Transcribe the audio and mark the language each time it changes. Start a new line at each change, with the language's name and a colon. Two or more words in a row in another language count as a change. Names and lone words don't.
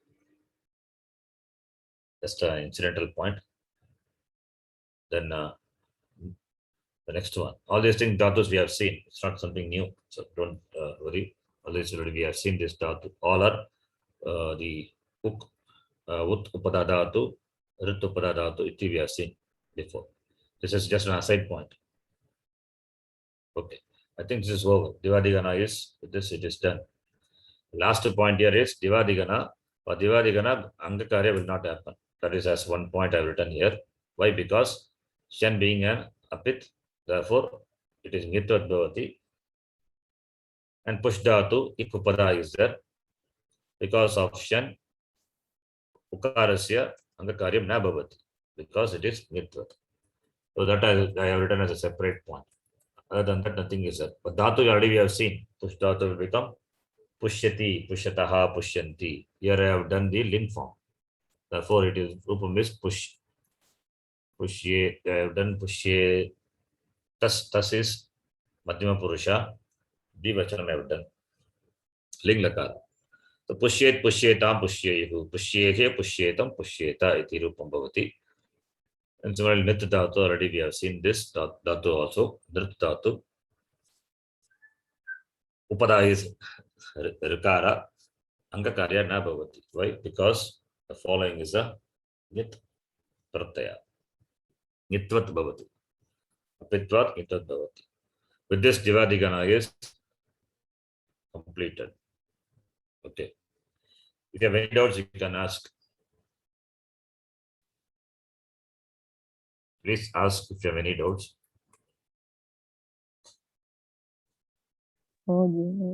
English: Just an incidental point. Then the next one. All these things dhatus we have seen. It's not something new, so don't worry. All this already we have seen this dhatu. All are the ut upada dhatu, rit upada dhatu. Iti we have seen before. This is just an aside point. Okay, I think this is over. Devadigana is with this it is done. Last point here is Devadigana. For Devadigana, Angakarya will not happen. That is as one point I've written here. Why? Because Shan being an Apit, therefore it is
Sanskrit: Nitvat Bhavati.
English: And Push Dhatu, Ik Upada is there. Because of
Sanskrit: Shan, Ukarasya, Angakaryam na Bhavati.
English: Because it is Nitvat. So that I have written as a separate point. Other than that, nothing is there. But dhatu already we have seen. Push dhatu will become
Sanskrit: pushyati, pushyataha, pushyanti.
English: Here I have done the ling form. Therefore, it is rupam is push. Pushye, I have done pushye. Tas is
Sanskrit: madhyama purusha.
English: Dvivachanam I have done.
Sanskrit: Ling lakara. So pushyet, pushyetam, pushyehu. Pushyete, pushyetam, pushyeta iti rupam bhavati.
English: And similarly, nit dhatu already we have seen this dhatu also. Nrit dhatu. Upada is rikara.
Sanskrit: Angakarya na bhavati.
English: Why? Because the following is a
Sanskrit: nit pratyaya. Nitvat bhavati. Apitvat nitvat bhavati.
English: With this, Divadigana is completed. Okay. If you have any doubts, you can ask. Please ask if you have any doubts. Oh, yes.